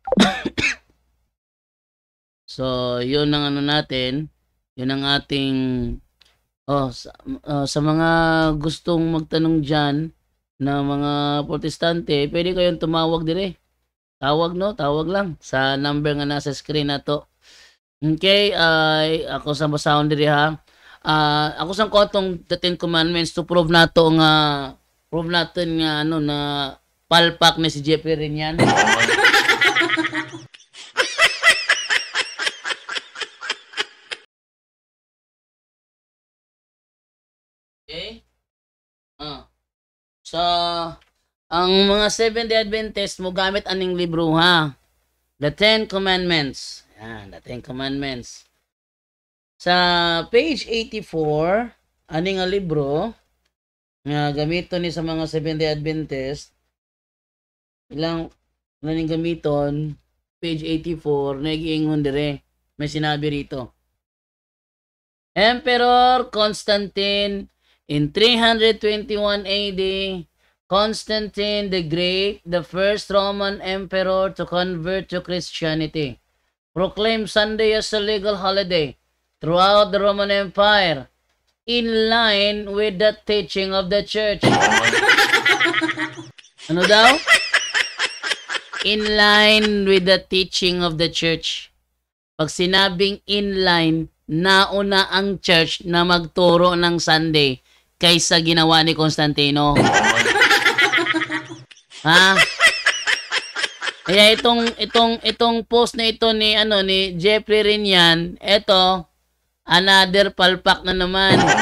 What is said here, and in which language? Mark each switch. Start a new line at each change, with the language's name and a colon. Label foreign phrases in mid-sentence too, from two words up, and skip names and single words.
Filipino: So, yun ang natin. Yun ang ating sa mga gustong magtanong diyan na mga protestante, pwede kayong tumawag dire.
Cebuano: Tawag lang sa number nga nasa screen na to. Okay, ako sa basahon dire ha. Ako sa kotong the Ten Commandments
English: to prove
Cebuano: natin nga na palpak na si Jeffrey rin yan. Okay? So, ang mga Seventh-day Adventist mo gamit aning libro ha. The Ten Commandments. Yan, The Ten Commandments. Sa page 84, aning nga libro nga gamito ni sa mga Seventh-day Adventist. Ilang gamiton, page 84, nagiingon dire.
Filipino: May sinabi rito.
English: Emperor Constantine in 321 AD, Constantine the Great, the first Roman emperor to convert to Christianity, proclaimed Sunday as a legal holiday throughout the Roman Empire, in line with the teaching of the church.
Filipino: Ano daw?
English: In line with the teaching of the church.
Filipino: Pag sinabing
English: in line,
Filipino: nauna ang church na magturo ng Sunday kaysa ginawa ni Constantino. Ha? Kaya itong post na ito ni Jeffrey rin yan, ito another palpak na naman.